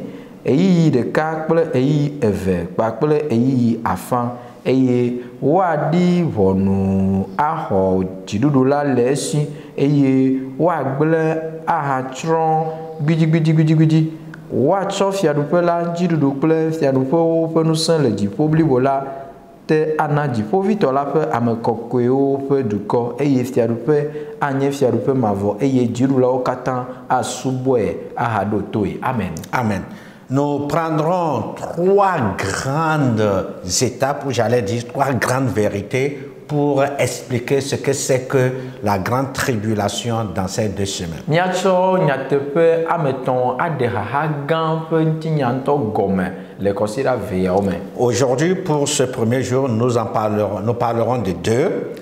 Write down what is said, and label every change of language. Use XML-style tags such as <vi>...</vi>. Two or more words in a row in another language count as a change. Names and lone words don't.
<ee>Eyiyi ɖeka kple eyiyi eve kpakple eyiyi afã eye woaɖi ʋɔnu axɔ dziɖuɖu la le esi eye woagblẽ ahatsrɔ̃ gbidigbidigbidigbi. Woatsɔ fiaɖuƒe la dziɖuɖu kple fiaɖuƒewo ƒe ŋusẽ le dziƒo blibo la te ana dziƒovitɔ la ƒe ame kɔkɔewo ƒe dukɔ eye fiaɖuƒe anye fiaɖuƒe mavɔ eye dziɖulawo katã asubɔe ahaɖo toe. Amen. Amen.</ee> <fr>Nous prendrons trois grandes étapes, ou j'allais dire trois grandes vérités pour expliquer ce que c'est que la grande tribulation dans ces 2 semaines. Aujourd'hui, pour ce premier jour, nous parlerons de 2.</fr>